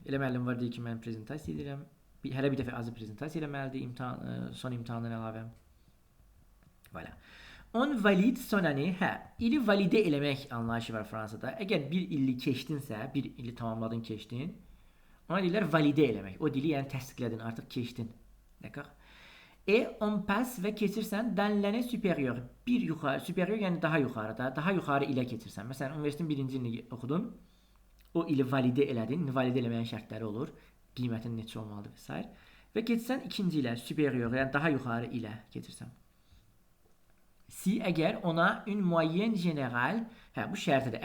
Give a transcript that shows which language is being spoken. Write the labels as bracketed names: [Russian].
[Azerbaijani] Elə müəllim var deyir ki, mən prezentasiya edirəm. Hələ bir dəfə azı prezentasiya eləməlidir, son imtahandan əlavə. Voilà. [French] On valide son année. [Azerbaijani] Hə, ili valide eləmək anlayışı var Fransada. Əgər bir illi keçdinsə, bir ili tamamladın, keçdin, ona deyirlər valide eləmək. O dili yəni təsdiqlədin, artıq keçdin. [French] D'accord? Et on passe [Azerbaijani] və keçirsən [French] dans l'année supérieure. [Azerbaijani] Bir yuxarı, supérieur yəni daha yuxarıda, daha yuxarı ilə keçirsən. Məsələn, universitetin birinci ilini oxudun, o ili valide elədin. Valide eləməyin şərtləri olur. Qiymətin neçə olmalıdır və s. Və keçsən ikinci ilə, supérieur, yəni daha yuxarı ilə keçirsən. Si əgər ona [French] une moyenne générale, [Azerbaijani] hə bu şərtidir.